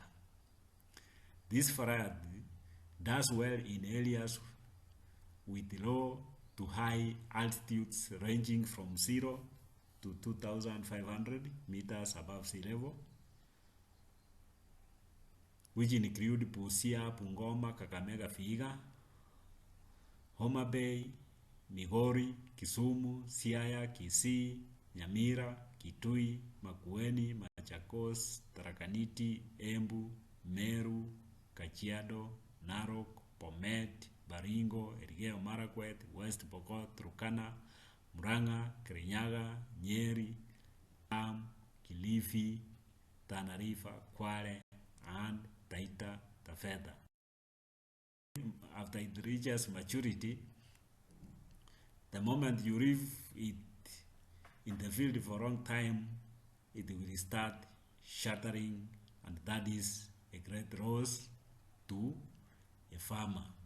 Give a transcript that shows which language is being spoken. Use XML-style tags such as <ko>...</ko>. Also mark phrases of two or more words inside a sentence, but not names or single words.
<en>This variety does well in areas with low to high altitudes ranging from 0 to 2,500 meters above sea level, which include Busia, Bungoma, Kakamega, Vihiga, Homa Bay, Migori, Kisumu, Siaya, Kisii, Nyamira, Kitui, Makueni, Machakos, Tarakaniti, Embu, Meru, Kajiado, Narok, Bomet, Baringo, Elgeyo Marakwet, West Pokot, Turkana, Murang'a, Kirinyaga, Nyeri, Kilifi, Tana River, Kwale, and Taita Taveta. After it reaches maturity, the moment you leave it in the field for a long time, it will start shattering, and that is a great loss to a farmer.</en>